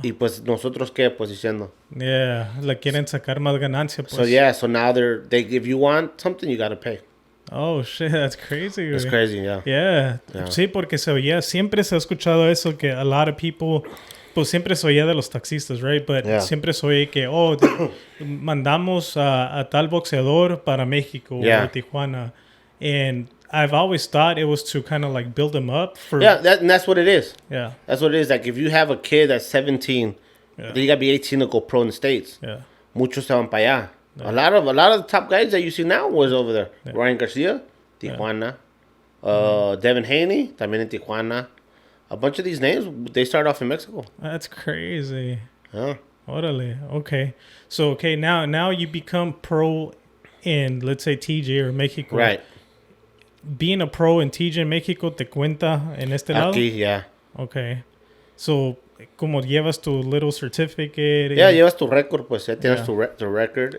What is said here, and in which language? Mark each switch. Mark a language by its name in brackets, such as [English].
[Spanish] Y pues nosotros qué, pues diciendo. Yeah, le quieren sacar más ganancia. Pues. [English] So now they if you want something, you gotta pay. Oh, shit, that's crazy. That's crazy, yeah. Yeah. [Spanish] Sí, porque siempre se ha escuchado eso, que a lot of people, pues siempre se oía de los taxistas, right? But siempre se oye que, mandamos a tal boxeador para México or Tijuana. [English] And I've always thought it was to kind of like build them up for... Yeah, that's what it is. Yeah. That's what it is. Like if you have a kid that's 17, then you gotta be 18 to go pro in the States. Yeah. [Spanish] Muchos se van para allá. Yeah. [English] A lot of the top guys that you see now was over there. Yeah. Ryan Garcia, Tijuana. Devin Haney, también en Tijuana. A bunch of these names, they start off in Mexico. That's crazy. Yeah. Orale. Okay. So, now you become pro in, let's say, TJ or Mexico. Right. [Spanish] Being a pro in TJ en Mexico, ¿te cuenta en este lado? Aquí, yeah. [English] Okay. So, como llevas tu little certificate. [Spanish] Yeah, llevas tu récord, pues ya tienes tu record.